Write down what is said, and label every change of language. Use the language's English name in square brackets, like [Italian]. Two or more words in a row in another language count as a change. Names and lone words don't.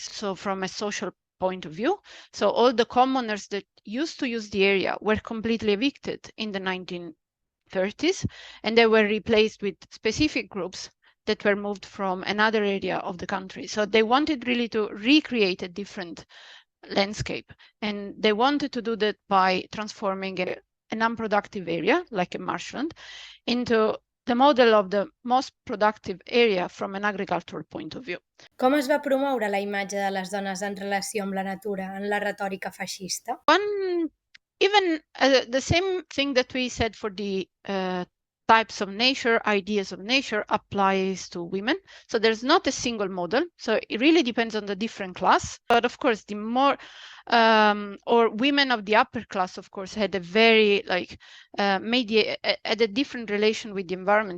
[English] So from a social point of view, so all the commoners that used to use the area were completely evicted in the 1930s, and they were replaced with specific groups that were moved from another area of the country. So they wanted really to recreate a different landscape, and they wanted to do that by transforming an unproductive area, like a marshland, into the model of the most productive area from an agricultural point of view. [Catalan] Com es va promoure la imatge de les dones en relació amb la natura en la retòrica feixista? [English] The same thing that we said for the types of nature, ideas of nature, applies to women. So there's not a single model. So it really depends on the different class. But of course, the more or women of the upper class, of course, had a very had a different relation with the environment.